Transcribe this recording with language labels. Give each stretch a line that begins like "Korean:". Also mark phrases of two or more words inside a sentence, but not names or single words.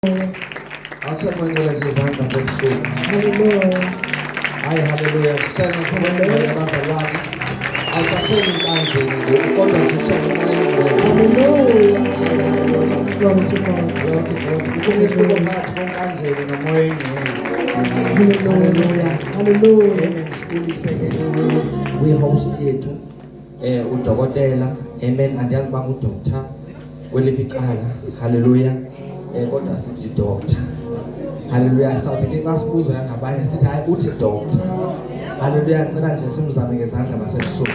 Xhosa: Asekwenzela nje izandla ngobusuku. Hallelujah. Hayi haleluya. Sena kubonke abazalwane. Awusasheli nkanjeni ngoku kodwa nje sekumoyeni.
English: Hallelujah. Glory to God. Glory to God.
Xhosa: Kukhona phakathi konkanjeni nomoyeni. Hallelujah. Hallelujah. Amen. Sibuliseke. We host yethu udokotela. Amen. Andiyazi uba ngudoctor kweliphi icala. Hallelujah. Kodwa sithi doctor. Hallelujah. Sawuthi ke xa sibuza ngabanye sithi hayi uthi doctor. Hallelujah. Ngicela nje simzame ngezandla masebusuku.